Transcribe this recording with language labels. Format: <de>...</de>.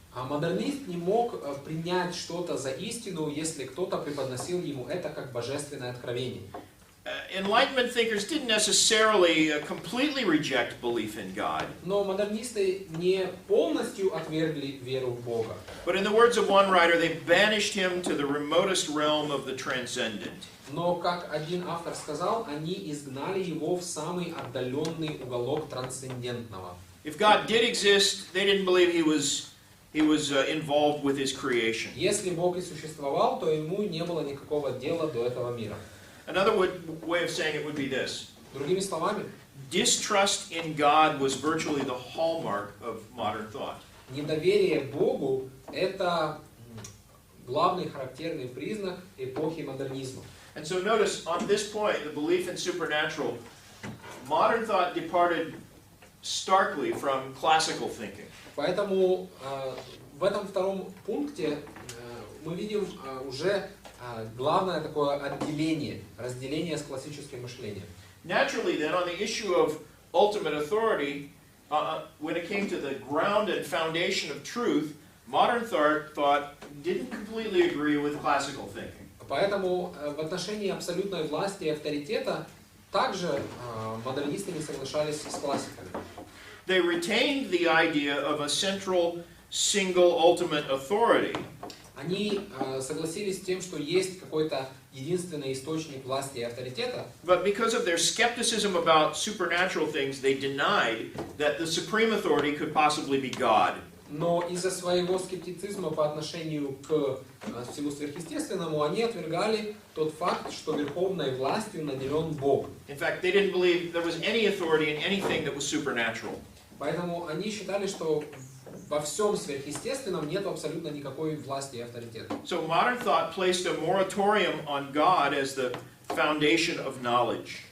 <ru>А модернист не мог принять что-то за истину, если кто-то преподносил ему это как божественное откровение.</ru> <en>Enlightenment thinkers didn't necessarily completely reject belief in God.</en> <ru>Но модернисты не полностью отвергли веру в Бога.</ru> <en>But in the words of one writer, they banished him to the remotest realm of the transcendent.</en> <ru>Но, как один автор сказал, они изгнали его в самый отдаленный уголок трансцендентного.</ru> <en>If God did exist, they didn't believe he was involved with his creation.</en> <ru>Если Бог и существовал, то ему не было никакого дела до этого мира.</ru> <en>Another way of saying it would be this.</en> <ru>Другими словами,</ru> <en>Distrust in God was virtually the hallmark of modern thought.</en> <ru>недоверие Богу – это главный характерный признак эпохи модернизма.</ru> <en>And so notice, on this point, the belief in supernatural, modern thought departed starkly from classical thinking.</en> <ru>Поэтому в этом втором пункте мы видим уже главное такое разделение с классическим мышлением.</ru> <en>Naturally, then, on the issue of ultimate authority, when it came to the ground and foundation of truth, modern thought didn't completely agree with classical thinking.</en> <ru>Поэтому в отношении абсолютной власти и авторитета также модернисты не соглашались с классиками.</ru> <en>They retained the idea of a central, single, ultimate authority.</en> <ru>Они согласились с тем, что есть какой-то единственный источник власти и авторитета,</ru> <en>But because of their skepticism about supernatural things, they denied that the supreme authority could possibly be God.</en> <ru>но из-за своего скептицизма по отношению к всему сверхъестественному, они отвергали тот факт, что верховной властью наделен Бог.</ru> <en>In fact, they didn't believe there was any authority in anything that was supernatural.</en> <ru>Поэтому они считали, что во всем сверхъестественном нет абсолютно никакой власти и авторитета.</ru> <en>So modern thought placed a moratorium on God as the foundation of knowledge.</en>